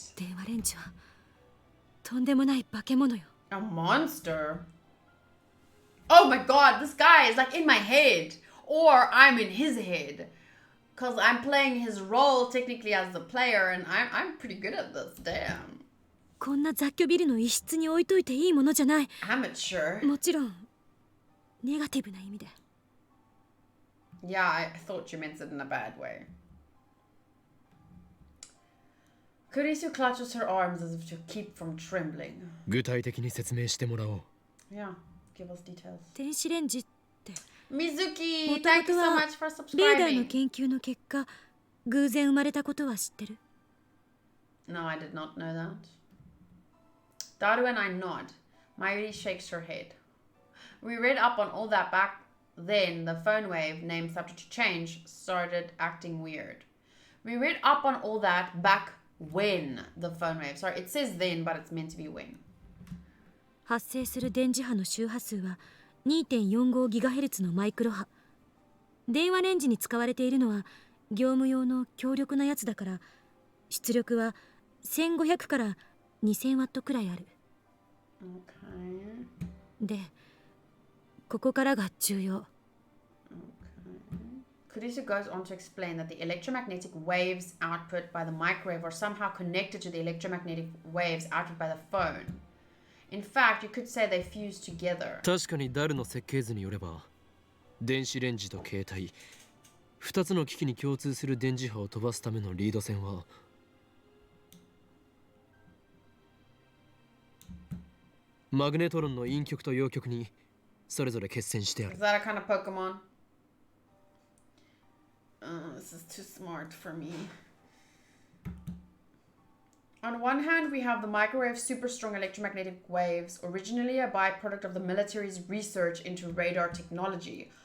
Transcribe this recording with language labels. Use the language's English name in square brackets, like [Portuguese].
[Japanese] 電話レンジはとんでもない化け物よ。 [English] A monster? Oh my god, this guy is like in my head. Or I'm in his head. Because I'm playing his role technically as the player and I'm pretty good at this, damn. [Japanese] こんな雑居ビルの一室に置いといていいものじゃない。 [English] Amateur. [Japanese] もちろんネガティブな意味で。 [English] Yeah, I thought you meant it in a bad way. Kurisu clutches her arms as if to keep from trembling. [Japanese] 具体的に説明してもらおう。 [English] Yeah, give us details. [Japanese] 電子レンジって [English] Mizuki, thank you so much for [Japanese] リーダーの [English] subscribing. [Japanese] 研究の結果偶然生まれたことは知ってる。 [English] No, I did not know that. Daru and I nod. Mayuri shakes her head. We read up on all that back then. The phone wave, named subject to change, started acting weird. We read up on all that back when the phone wave. Sorry, it says then, but it's meant to be when. [Japanese] 発生する電磁波の周波数は 2.45GHz のマイクロ波。電話レンジに使われているのは業務用の強力なやつだから、出力は1500から2000ワットくらいある。 [English] Okay. [Japanese] で、ここからが重要。 [English] Kurisu goes on to explain that the electromagnetic waves output by the microwave are somehow connected to the electromagnetic waves output by the phone. In fact, you could say they fuse together. [Japanese] 確かにダルの設計図によれば、電子レンジと携帯、2つの機器に共通する電磁波を飛ばすためのリード線は、マグネトロンの陰極と陽極にそれぞれ決線してある。 [English] Is that a kind of Pokemon? This is too smart for me. On one hand, we have the microwave super strong electromagnetic waves, originally a byproduct of the military's research into radar technology.